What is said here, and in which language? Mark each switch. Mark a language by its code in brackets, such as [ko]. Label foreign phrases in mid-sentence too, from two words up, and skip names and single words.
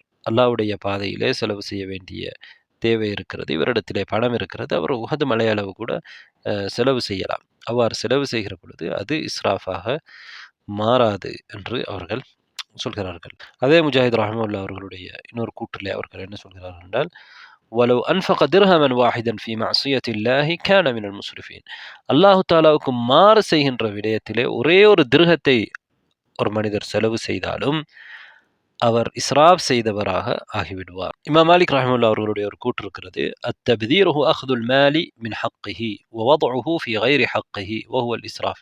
[ta] அல்லாஹ்வுடைய பாதையிலே செலவு செய்ய வேண்டிய தேவை இருக்கிறது, இவரிடத்திலே பணம் இருக்கிறது, அவர் உஹது மலையளவு கூட செலவு செய்யலாம். அவ்வாறு செலவு செய்கிற பொழுது அது இஸ்ராஃபாக மாறாது என்று அவர்கள் சொல்கிறார்கள். அதே முஜாஹித் ரஹ்மத்துல்லாஹி அவர்களுடைய இன்னொரு கூற்றிலே அவர்கள் என்ன சொல்கிறார்கள் என்றால், [ar] وَلَوْ أَنْفَقَ دِرْهَمًا وَاحِدًا فِي مَعْصِيَةِ اللَّهِ كَانَ مِنَ الْمُسْرِفِينَ. [ta] அல்லாஹு தாலாவுக்கு மாறு செய்கின்ற விடயத்திலே ஒரே ஒரு திருகத்தை ஒரு மனிதர் செலவு செய்தாலும் அவர் இஸ்ராப் செய்தவராக ஆகிவிடுவார். இமாம் மாலிக் ரஹ்மத்துல்லாஹி அவர்களுடைய ஒரு கூற்று இருக்கிறது, [ar] التبذير أخذ المال من حقه و وضعه في غير حقه و هو الإسراف.